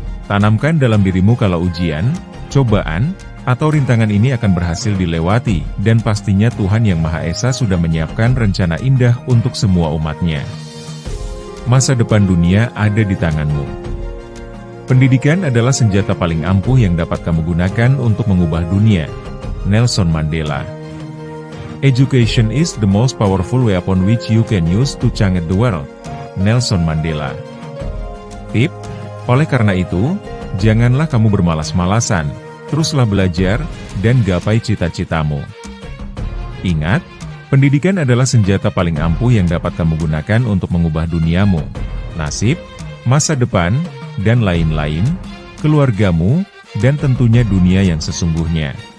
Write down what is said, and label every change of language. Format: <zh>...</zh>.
<id>Tanamkan dalam dirimu kalau ujian, cobaan, atau rintangan ini akan berhasil dilewati, dan pastinya Tuhan Yang Maha Esa sudah menyiapkan rencana indah untuk semua umatnya. Masa depan dunia ada di tanganmu. Pendidikan adalah senjata paling ampuh yang dapat kamu gunakan untuk mengubah dunia. Nelson Mandela.</id> <en>Education is the most powerful weapon which you can use to change the world. Nelson Mandela.</en> <id>Tip: oleh karena itu, janganlah kamu bermalas-malasan, teruslah belajar, dan gapai cita-citamu. Ingat, pendidikan adalah senjata paling ampuh yang dapat kamu gunakan untuk mengubah duniamu, nasib, masa depan, dan lain-lain, keluargamu, dan tentunya dunia yang sesungguhnya.</id>